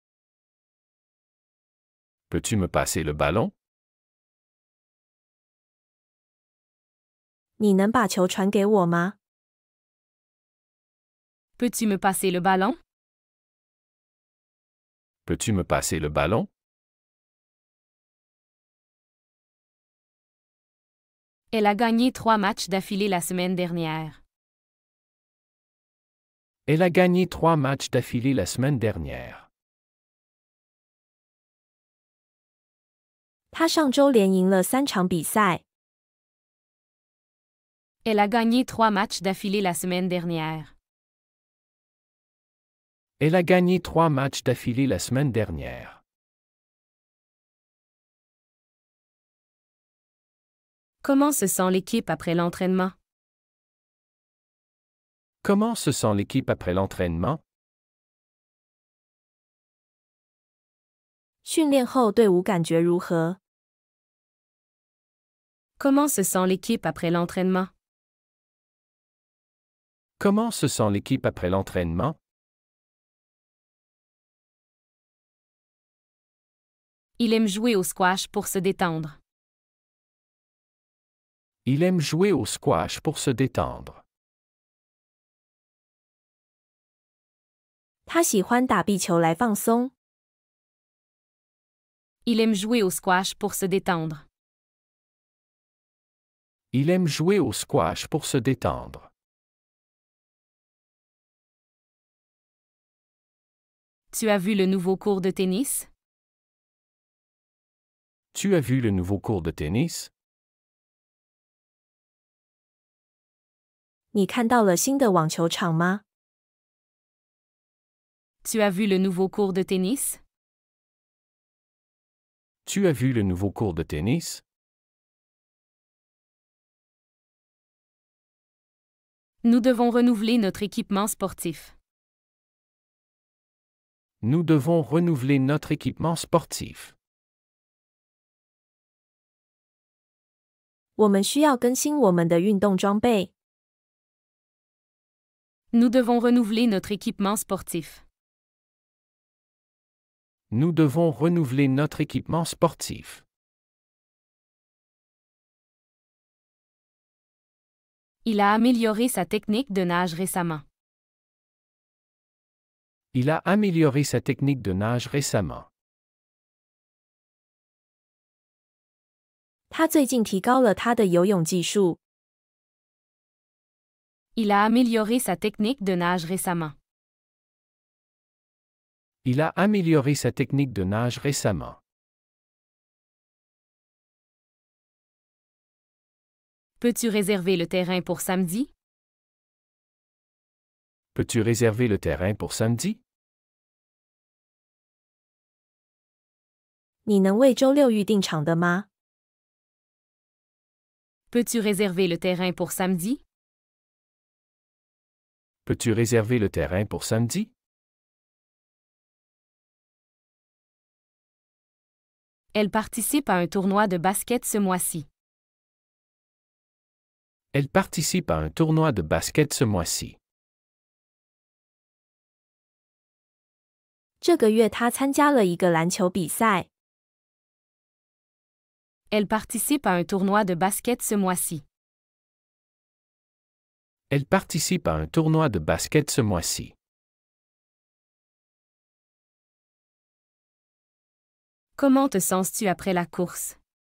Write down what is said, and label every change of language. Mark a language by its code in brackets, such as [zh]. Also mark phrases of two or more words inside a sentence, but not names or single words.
[fr] Peux-tu me passer le ballon? [zh] 你能把球传给我吗？ [fr] Peux-tu me passer le ballon? Peux-tu me passer le ballon? Elle a gagné 3 matchs d'affilée la semaine dernière. Elle a gagné 3 matchs d'affilée la semaine dernière. [zh] 他上周连赢了3场比赛。 [fr] Elle a gagné 3 matchs d'affilée la semaine dernière. Elle a gagné 3 matchs d'affilée la semaine dernière. Comment se sent l'équipe après l'entraînement? Comment se sent l'équipe après l'entraînement? [zh] 训练后队伍感觉如何？ [fr] Comment se sent l'équipe après l'entraînement? Comment se sent l'équipe après l'entraînement? Il aime jouer au squash pour se détendre. Il aime jouer au squash pour se détendre. [zh] 他喜欢打壁球来放松。 [fr] Il aime jouer au squash pour se détendre. Il aime jouer au squash pour se détendre. Tu as vu le nouveau cours de tennis? Tu as vu le nouveau cours de tennis? [zh] 你看到了新的网球场吗？ [fr] Tu as vu le nouveau cours de tennis? Tu as vu le nouveau cours de tennis? Nous devons renouveler notre équipement sportif. Nous devons renouveler notre équipement sportif. [zh] 我们需要更新我们的运动装备。 [fr] Nous devons renouveler notre équipement sportif. Nous devons renouveler notre équipement sportif. Il a amélioré sa technique de nage récemment. Il a amélioré sa technique de nage récemment. [zh] 他最近提高了他的游泳技术。 [fr] Il a amélioré sa technique de nage récemment. Il a amélioré sa technique de nage récemment. Peux-tu réserver le terrain pour samedi? Peux-tu réserver le terrain pour samedi? [zh] 你能为周六预定场的吗？ [fr] Peux-tu réserver le terrain pour samedi? Peux-tu réserver le terrain pour samedi? Elle participe à un tournoi de basket ce mois-ci. Elle participe à un tournoi de basket ce mois-ci. [zh] 这个月他参加了一个篮球比赛。 [fr] Elle participe à un tournoi de basket ce mois-ci. Elle participe à un tournoi de basket ce mois-ci. Comment te sens-tu après la course?